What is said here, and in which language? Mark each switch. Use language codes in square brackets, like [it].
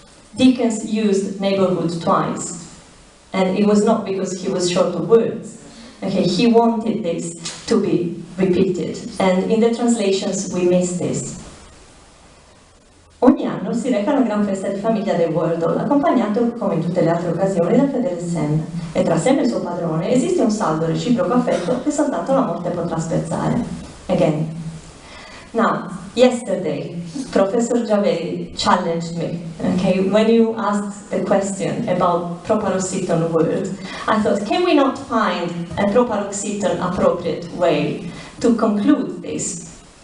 [en] Dickens used neighborhood twice, and it was not because he was short of words. Okay, he wanted this to be repeated, and in the translations we miss this. [it] Ogni anno si reca una gran festa di famiglia del Wordle, accompagnato, come in tutte le altre occasioni, dal fedele Sam. E tra Sam e il suo padrone esiste un saldo reciproco affetto che soltanto la morte potrà spezzare. [en] Again. Now, yesterday, Professor Javeri challenged me, okay, when you asked the question about proparoxyton word, I thought, can we not find a proparoxyton appropriate way to conclude this?